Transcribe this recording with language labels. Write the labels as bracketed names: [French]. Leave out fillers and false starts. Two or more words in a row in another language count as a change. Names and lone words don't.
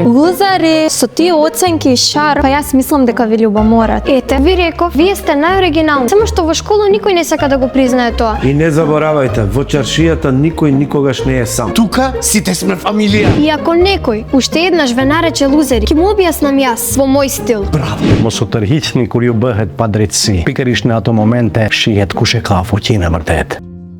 [Macedonian] Лузари, со тие оценки и шар, па јас мислам дека ви љубоморат. Ете, ви реков, вие сте најоригинални. Само што во школа никој не сака да го признае тоа. И не заборавајте, во чаршијата никој никогаш не е сам. Тука сите сме фамилија. И ако некој уште еднаш ве нарече лузери, ќе му објаснам јас во мој стил. [Albanian] Mos u tërhiqni kur ju bëhet pa drejtësi. Pikërisht në ato momente shihet kush e ka fuqinë e vërtetë.